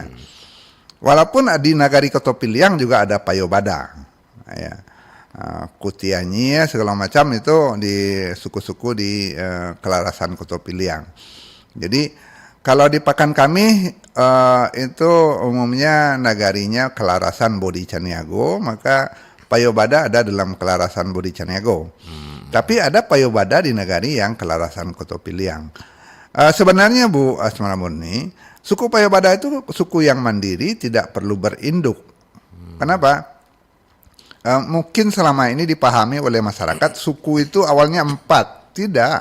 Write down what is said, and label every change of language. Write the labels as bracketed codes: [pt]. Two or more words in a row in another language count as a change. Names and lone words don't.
[id] Walaupun di Nagari Kotopiliang juga ada Payo Bada. Ya. Kutianyi segala macam itu di suku-suku di Kelarasan Kotopiliang. Jadi kalau di Pakan kami itu umumnya nagarinya Kelarasan Bodi Caniago, maka Payo Bada ada dalam Kelarasan Bodi Caniago. Tapi ada Payo Bada di nagari yang Kelarasan Kotopiliang. Sebenarnya Bu Asmara Murni, suku Payo Bada itu suku yang mandiri, tidak perlu berinduk. Kenapa? Mungkin selama ini dipahami oleh masyarakat suku itu awalnya 4. Tidak.